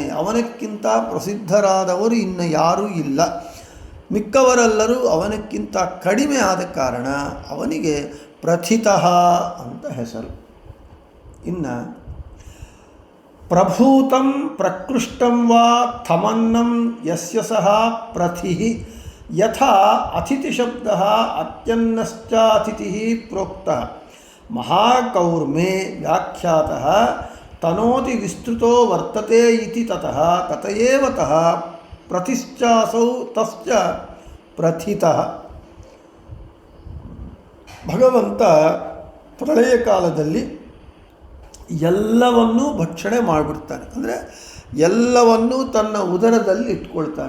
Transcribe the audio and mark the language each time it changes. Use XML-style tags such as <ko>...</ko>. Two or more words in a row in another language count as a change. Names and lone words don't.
<kn>ಅವನಕ್ಕಿಂತ ಪ್ರಸಿದ್ಧರಾದವರು ಇನ್ನು ಯಾರೂ ಇಲ್ಲ. ಮಿಕ್ಕವರೆಲ್ಲರೂ ಅವನಕ್ಕಿಂತ ಕಡಿಮೆ. ಆದ ಕಾರಣ ಅವನಿಗೆ ಪ್ರಥಿತಃ ಅಂತ ಹೆಸರು.</kn> <sa>ಇನ್ನು ಪ್ರಭೂತಂ ಪ್ರಕೃಷ್ಟಂ ವಾ ಥಮನ್ನಂ ಯಸ್ಯ ಸಹ ಪ್ರಥಿ ಯಥಾ ಅತಿಥಿ ಶಬ್ದ ಅತ್ಯನ್ನಶ್ಚಾತಿಥಿ ಪ್ರೋಕ್ತಃ ಮಹಾಕೌರ್ಮೆ ವ್ಯಾಖ್ಯಾತಃ ತನೋತಿ ವಿಸ್ತೃತೋ ವರ್ತತೆ ಇತಿ ತತಃ ತಥಯೇವತಃ ಪ್ರತಿಶ್ಚಾಸೌ ತಶ್ಚ ಪ್ರಥಿತಃ.</sa> <kn>ಭಗವಂತ ಪ್ರಳಯ ಕಾಲದಲ್ಲಿ ಎಲ್ಲವನ್ನೂ ಭಕ್ಷಣೆ ಮಾಡಿಬಿಡ್ತಾನೆ, ಅಂದರೆ ಎಲ್ಲವನ್ನೂ ತನ್ನ ಉದರದಲ್ಲಿ ಇಟ್ಕೊಳ್ತಾನೆ.</kn>